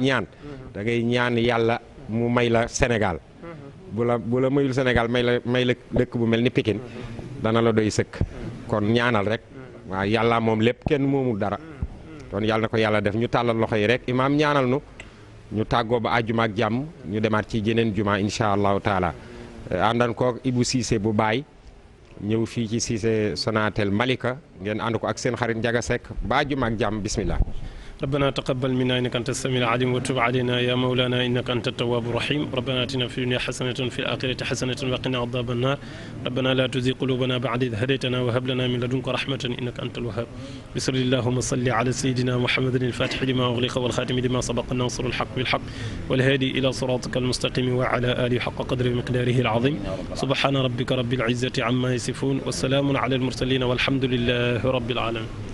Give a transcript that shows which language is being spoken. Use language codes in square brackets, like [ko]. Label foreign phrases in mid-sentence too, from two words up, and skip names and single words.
[wo] ñaan da ngay ñaan yàlla mu may la Sénégal bu la mayul Sénégal may la dëkk bu mel ni Pikine dana la doy sëkk kon ñaanal rek waaw yàlla moom lépp kenn moomul dara kon yàlla na ko yàlla def ñu tàllal loxo yi rek imaam ñaanal nu ñu tàggoo ba àjjuma ak jàmm ñu demaat ci jeneen juma [ar] إن شاء الله تعالى [wo] àndan koog Ibou Cissé bu baay ñëw fii ci Cissé Sonatel Malika ngeen ànd ko ak seen xarit Njaga Seck ba àjjuma ak jàmm bismillah [ar] ربنا تقبل منا إنك أنت السميع العليم وتب علينا يا مولانا إنك أنت التواب الرحيم ربنا آتنا في الدنيا حسنة وفي الآخرة حسنة وقنا عذاب النار ربنا لا تزغ قلوبنا بعد إذ هديتنا وهب لنا من لدنك رحمة إنك أنت الوهاب بسم اللهم صل على سيدنا محمد الفاتح لما أغلق والخاتم لما سبق الناصر الحق بالحق والهادي إلى صراطك المستقيم وعلى آله حق قدر مقداره العظيم سبحان ربك رب العزة عما يصفون والسلام على المرسلين والحمد لله رب العالمين